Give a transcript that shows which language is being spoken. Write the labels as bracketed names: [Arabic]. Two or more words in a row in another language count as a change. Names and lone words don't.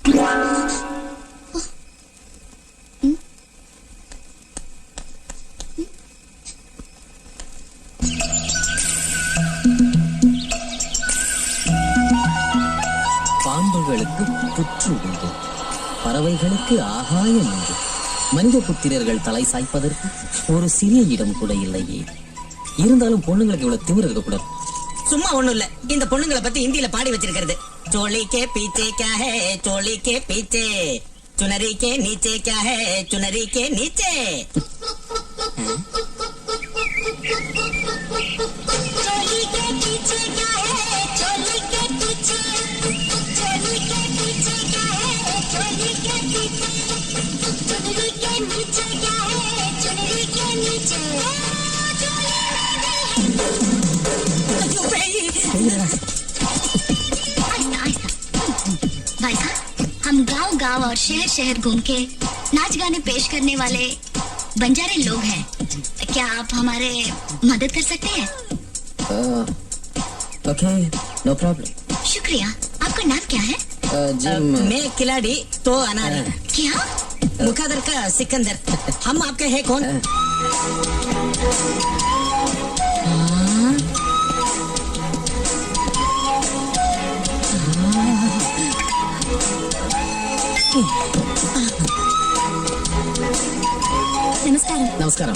[Tamil] பாம்புகளுக்கு புற்று உண்டு, பறவைகளுக்கு ஆகாயம் உண்டு, மனித புத்திரர்கள் தலை சாய்ப்பதற்கு ஒரு சிறிய இடம் கூட இல்லையே. இருந்தாலும் பொண்ணுங்களுக்கு இவ்வளவு திமிரு இருக்கக்கூடாது. சும்மா ஒண்ணும் இல்ல, இந்த பொண்ணுங்களை பத்தி இந்தியில பாடி வச்சிருக்கிறது. [Hindi] चोली के पीछे क्या है, चोली के पीछे, चुनरी के नीचे क्या है, चुनरी के नीचे. चोली के पीछे क्या है, चोली के पीछे, चोली के पीछे क्या है, चोली के पीछे, चुनरी के नीचे क्या है, चुनरी के नीचे. [Tamil] ஐயோ, பேய். [Hindi] आहिस्ता आहिस्ता. गांव और शहर शहर घूम के नाच गाने पेश करने वाले बंजारे लोग हैं। क्या आप हमारे मदद कर सकते हैं? [English] OK, no problem. [Hindi] शुक्रिया। आपका नाम क्या है? मैं खिलाड़ी तो अनारी, क्या? मुखादर का सिकंदर। हम आपके हैं कौन? [Tamil] நமஸ்காரம். நமஸ்காரம்.